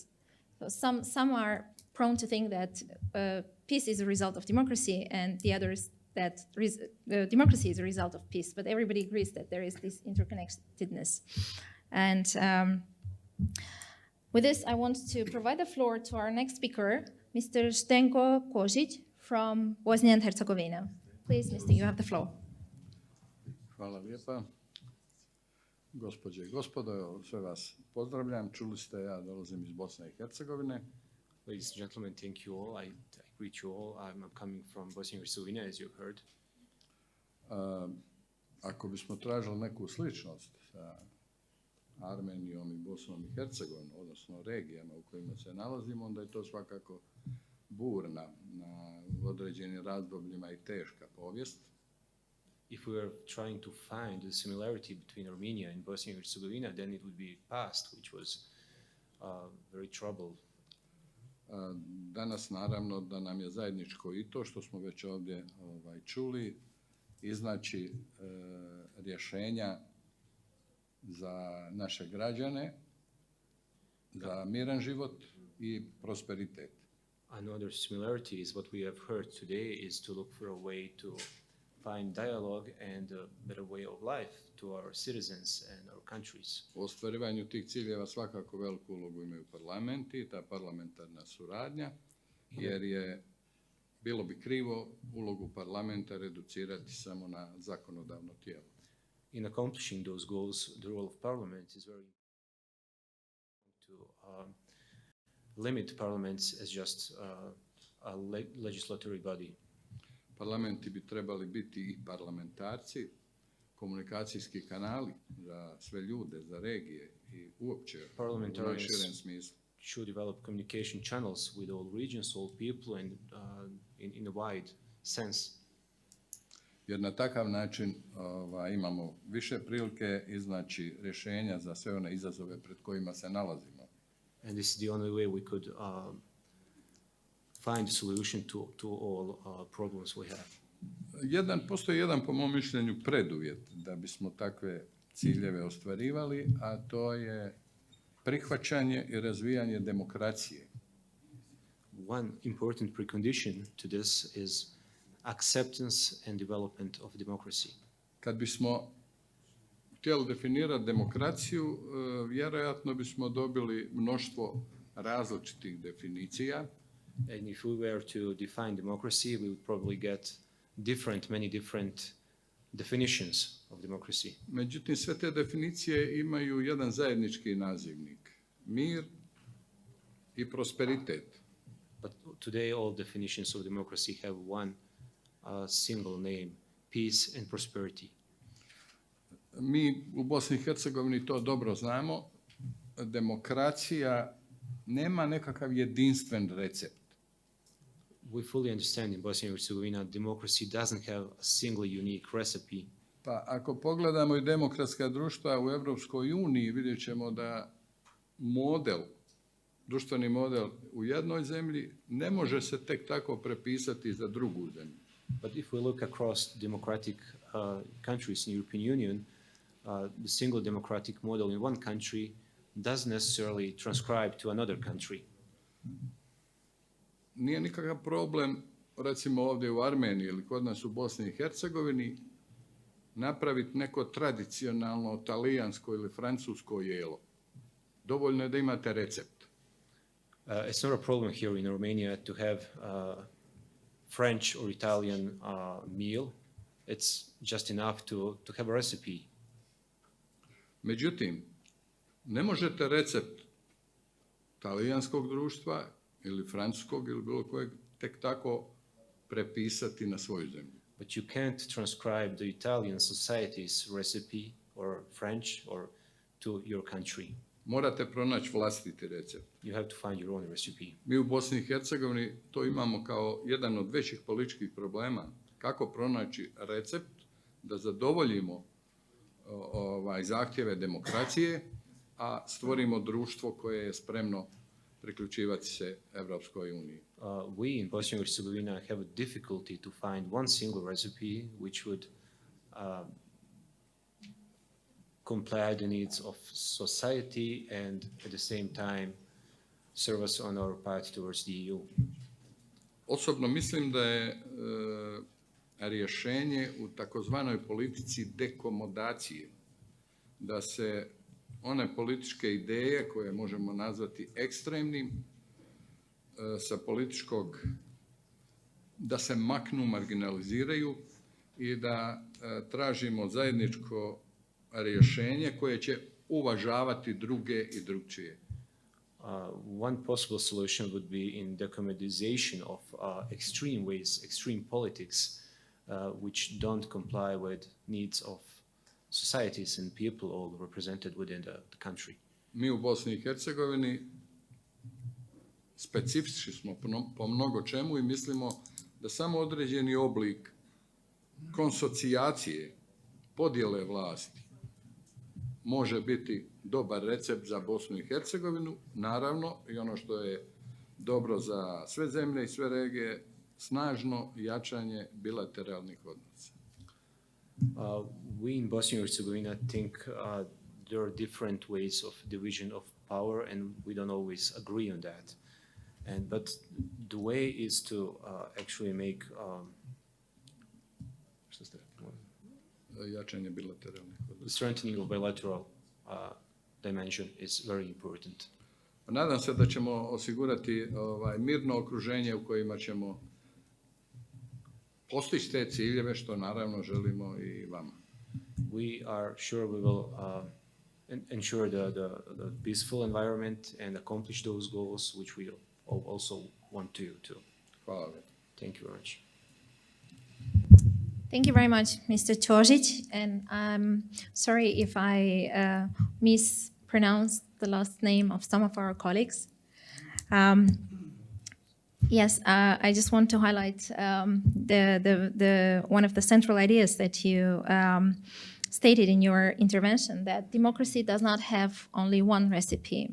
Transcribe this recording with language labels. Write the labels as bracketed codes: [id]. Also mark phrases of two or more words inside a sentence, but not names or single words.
[en] So some are prone to think that peace is a result of democracy, and the others that democracy is a result of peace. But everybody agrees that there is this interconnectedness. And with this, I want to provide the floor to our next speaker, Mr. Zdenko Kozic from Bosnia and Herzegovina. Please, Mr. You have the floor. [hr] Hvala lijepa. Gospođe i gospodo, sve vas pozdravljam. Čuli ste, ja dolazim iz Bosne i Hercegovine. [en] Ladies and gentlemen, thank you all. I greet you all. I'm coming from Bosnia and Herzegovina, as you've heard. [hr] Ako bismo tražili neku sličnost sa Armenijom i Bosnom i Hercegovinom, odnosno regijama u kojima se nalazimo, onda je to svakako burna, na određenim razdobljima i teška povijest. [en] If we were trying to find the similarity between Armenia and Bosnia and Herzegovina, then it would be past, which was very troubled. [hr] Danas naravno da nam je zajedničko i to što smo već ovdje čuli, iznaći rješenja za naše građane, za miran život i prosperitet. [en] Another similarity is what we have heard today is to look for a way to find dialogue and a better way of life to our citizens and our countries. [hr] U ostvarivanju tih ciljeva svakako veliku ulogu imaju parlamenti i ta parlamentarna suradnja, jer bilo bi krivo ulogu parlamenta reducirati samo na zakonodavno tijelo. [en] In accomplishing those goals, the role of parliament is very important to limit parliaments as just a legislatory body. [hr] Parlamenti bi trebali biti i parlamentarci, komunikacijski kanali za sve ljude, za regije i uopće u najširem smislu. [en] Should develop communication channels with all regions, all people, and in a wide sense. [hr] Jer na takav način imamo više prilike iznaći rješenja za sve one izazove pred kojima se nalazimo. [en] And this is the only way we could find a solution to all problems we have. [hr] Postoji jedan, po mom mišljenju, preduvjet da bismo takve ciljeve ostvarivali, a to je prihvaćanje i razvijanje demokracije. [en] One important precondition to this is acceptance and development of democracy. [hr] Kad bismo htjeli definirati demokraciju, vjerojatno bismo dobili mnoštvo različitih definicija. [en] And if we were to define democracy, we would probably get many different definitions of democracy. [hr] Međutim, sve te definicije imaju jedan zajednički nazivnik. Mir i prosperitet. [en] But today all definitions of democracy have one single name, peace and prosperity. [hr] Mi u Bosni i Hercegovini to dobro znamo. Demokracija nema nekakav jedinstven recept. [en] We fully understand in Bosnia and Herzegovina democracy doesn't have a single unique recipe. [hr] Pa ako pogledamo i demokratska društva u Europskoj uniji, vidjet ćemo da društveni model u jednoj zemlji ne može se tek tako prepisati za drugu zemlju. [en] But if we look across democratic countries in European Union, the single democratic model in one country doesn't necessarily transcribe to another country. [hr] Nije nikakav problem, recimo ovdje u Armeniji ili kod nas u Bosni i Hercegovini, napraviti neko tradicionalno talijansko ili francusko jelo. Dovoljno je da imate recept. [en] It's not a problem here in Romania to have French or Italian meal. It's just enough to have a recipe. [hr] Međutim, ne možete recept talijanskog društva ili francuskog ili bilo kojeg tek tako prepisati na svoju zemlju. [en] But you can't transcribe the Italian society's recipe or French or to your country. [hr] Morate pronaći vlastiti recept. [en] You have to find your own recipe. [hr] Mi u Bosni i Hercegovini to imamo kao jedan od većih političkih problema. Kako pronaći recept da zadovoljimo zahtjeve demokracije, a stvorimo društvo koje je spremno priključivati se Evropskoj uniji. [en] We in Bosnia and Herzegovina have a difficulty to find one single recipe which would comply the needs of society and at the same time serve us on our path towards the EU. [hr] Osobno mislim da je rješenje u takozvanoj politici dekomodacije, da se one političke ideje koje možemo nazvati ekstremnim sa političkog, da se maknu, marginaliziraju i da tražimo zajedničko rješenje koje će uvažavati druge i drugčije. [en] One possible solution would be in decommodization of extreme ways, extreme politics, which don't comply with needs of societies and people all represented within the country. [hr] Mi u Bosni i Hercegovini specifični smo po mnogo čemu i mislimo da samo određeni oblik konsocijacije, podjele vlasti može biti dobar recept za Bosnu i Hercegovinu, naravno i ono što je dobro za sve zemlje i sve regije, snažno jačanje bilateralnih odnosa. [en] We in Bosnia and Herzegovina think there are different ways of division of power and we don't always agree on that. But the way is to actually make [hr] Jačanje bilateralnih odnosa. [en] Strengthening of bilateral dimension is very important. [hr] Nadam se da ćemo osigurati mirno okruženje u kojima ćemo postići te ciljeve, što naravno želimo i vama. [en] We are sure we will ensure the peaceful environment and accomplish those goals which we also want to you to. [hr] Hvala vam. [en] Thank you very much. Thank you very much, Mr. Čožić, and I'm sorry if I mispronounced the last name of some of our colleagues. Yes, I just want to highlight the one of the central ideas that you stated in your intervention, that democracy does not have only one recipe.